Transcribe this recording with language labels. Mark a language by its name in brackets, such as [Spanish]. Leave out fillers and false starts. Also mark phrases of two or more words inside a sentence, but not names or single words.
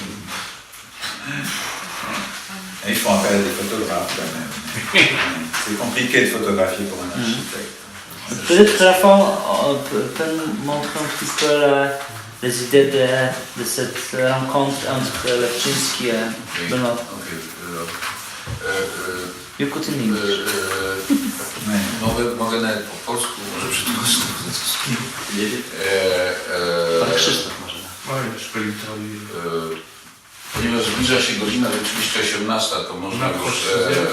[French] ils font appel à des photographes quand même. C'est compliqué de photographier pour un architecte. Peut-être que la fin, on peut montrer un petit peu les idées de cette rencontre entre Lepczynski et Benoît. [English] You continue. [Polish] Mogę nawet po polsku, może przetłumaczyć. Pan Krzysztof może. Ponieważ zbliża się godzina rzeczywiście 18, to można już Opowiedz